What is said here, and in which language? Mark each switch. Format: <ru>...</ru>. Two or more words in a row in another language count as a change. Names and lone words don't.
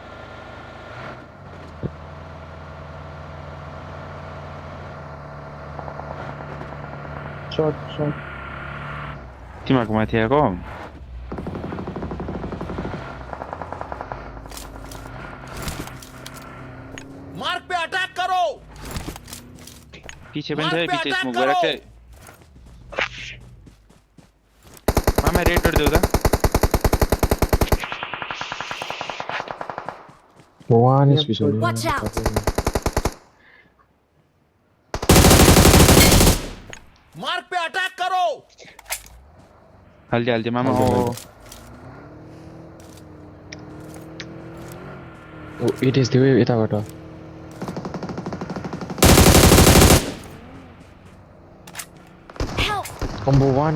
<en>शॉट</en> <ne>तिमीहरूको माथि आएको</ne> <hi>मार्क पे अटैक करो</hi> <ne>पछि पनि छ है</ne> <hi>मार्क पे</hi> <ne>पछि</ne> <hi>अटैक स्मोक करो</hi> <ne>गरेको छ मामा</ne> <en>red dot</en> <ne>देऊ त</ne> <en>one space हो Watch out!</en> <hi>मार्क पे अटैक करो</hi> <ne>हाल्दै मामा</ne> <en>oh it is</en> <ne>देऊ यताबाट</ne> <en>Help! combo one</en>